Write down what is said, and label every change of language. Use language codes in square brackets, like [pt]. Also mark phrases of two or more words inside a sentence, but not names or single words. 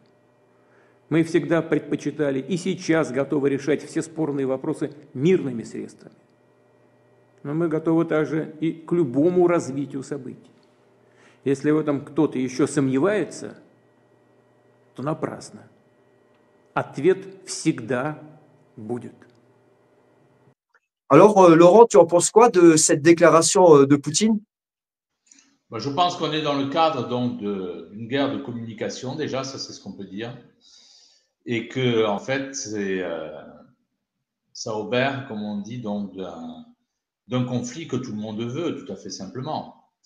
[ru] Мы всегда предпочитали и сейчас готовы решать все спорные вопросы мирными средствами. Но мы готовы также и к любому развитию событий. Если в этом кто-то еще сомневается, то напрасно. Ответ всегда будет. [fr] Alors, Laurent, tu en penses quoi de cette déclaration de Poutine? Je pense qu'on est dans le cadre donc d'une guerre de communication, déjà, ça c'est ce qu'on peut dire. Et que, en fait, ça obère, comme on dit, donc d'un conflit que tout le monde veut, tout à fait simplement.